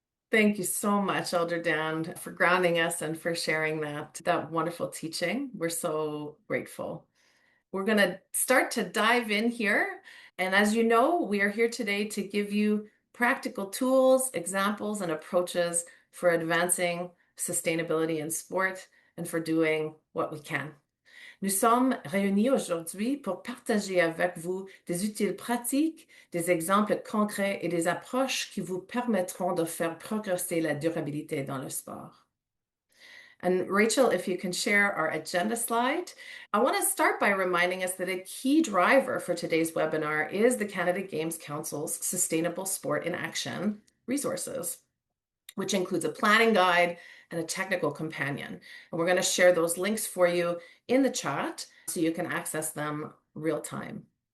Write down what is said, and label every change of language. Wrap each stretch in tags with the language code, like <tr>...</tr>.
<en>Thank you so much, Elder Dan, for grounding us and for sharing that wonderful teaching. We're so grateful. We're going to start to dive in here. And as you know, we are here today to give you practical tools, examples, and approaches for advancing sustainability in sport and for doing what we can.</en> <fr>Nous sommes réunis aujourd'hui pour partager avec vous des utiles pratiques, des exemples concrets et des approches qui vous permettront de faire progresser la durabilité dans le sport.</fr> <en>And Rachel, if you can share our agenda slide. I want to start by reminding us that a key driver for today's webinar is the Canada Games Council's Sustainable Sport in Action resources, which includes a planning guide and a technical companion. And we're going to share those links for you in the chat so you can access them real time.</en>